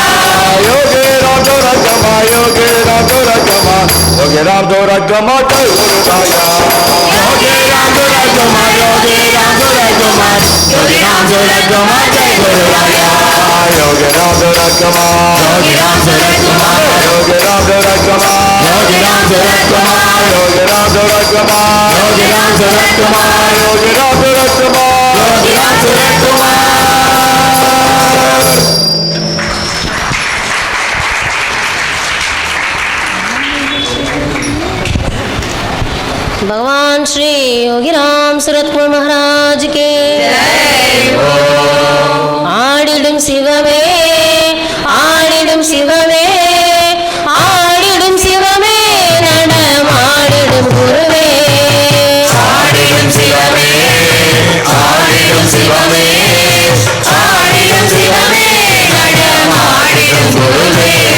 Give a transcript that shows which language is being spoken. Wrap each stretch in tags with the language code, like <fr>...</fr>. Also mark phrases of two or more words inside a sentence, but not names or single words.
<hi>योगी राम सुरेश कुमार, योगी राम सुरेश कुमार, योगी राम सुरेश कुमार, जय गुरु राया। योगी राम सुरेश कुमार, योगी राम सुरेश कुमार, योगी राम सुरेश कुमार, जय गुरु राया। योगी राम सुरेश कुमार, योगी राम सुरेश कुमार, योगी राम सूरत कुमार योगीराम सूरत कुमार योगीराम सूरत कुमार योगीराम सूरत कुमार।</hi> <ta>भगवान श्री योगीराम सूरत कुमार महाराज के ஆடிடும் சிவமே ஆடிடும் சிவமே ஆடிடும் சிவமே நடமாடிடும் குருவே ஆடிடும் சிவமே ஆடிடும் சிவமே ஆடிடும் சிவமே நடமாடிடும் குருவே</ta>